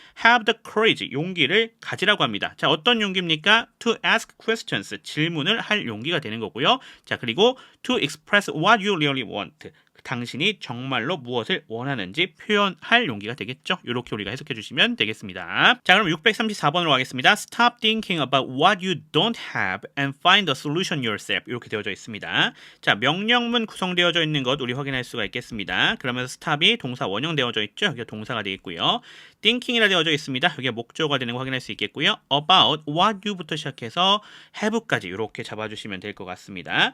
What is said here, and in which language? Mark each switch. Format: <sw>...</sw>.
<en>Have the courage,</en> <ko>용기를 가지라고 합니다. 자, 어떤 용기입니까?</ko> <en>To ask questions,</en> <ko>질문을 할 용기가 되는 거고요. 자, 그리고</ko> <en>to express what you really want,</en> <ko>당신이 정말로 무엇을 원하는지 표현할 용기가 되겠죠. 이렇게 우리가 해석해 주시면 되겠습니다. 자, 그럼 634번으로 가겠습니다.</ko> <en>Stop thinking about what you don't have and find a solution yourself.</en> <ko>이렇게 되어져 있습니다. 자, 명령문 구성되어져 있는 것 우리 확인할 수가 있겠습니다. 그러면서 stop이 동사 원형 되어져 있죠. 여기가 동사가 되어 있고요. thinking이라 되어져 있습니다. 여기가 목적어가 되는 거 확인할 수 있겠고요.</ko> <en>about what you</en> <ko>부터 시작해서 have까지 이렇게 잡아주시면 될 것 같습니다.</ko>